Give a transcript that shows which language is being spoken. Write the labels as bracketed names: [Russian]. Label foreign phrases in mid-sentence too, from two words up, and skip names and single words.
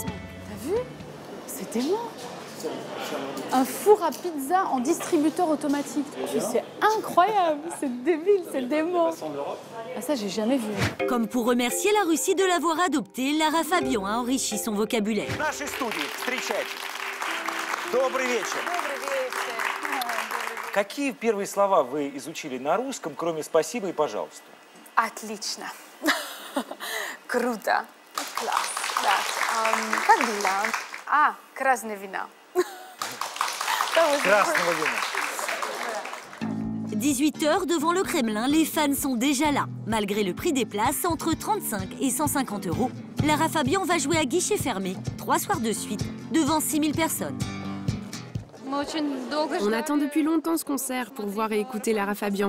[French] T'as vu? C'est dément. Un four à pizza en distributeur automatique. C'est incroyable, c'est débile, c'est dément. Ah, ça, j'ai jamais vu. Comme pour remercier la Russie de l'avoir adoptée, Lara Fabian a enrichi son vocabulaire. [Russian] Какие первые слова вы изучили на русском, кроме «спасибо» и «пожалуйста»? Отлично. Круто. Класс. Да. Как дела? Красное вино. Красного вина. [French] 18h devant le Kremlin, les fans sont déjà là. Malgré le prix des places, entre 35 et 150 €, Lara Fabian va jouer à guichet fermé 3 soirs de suite, devant 6000 personnes. On attend depuis longtemps ce concert pour voir et écouter Lara Fabian.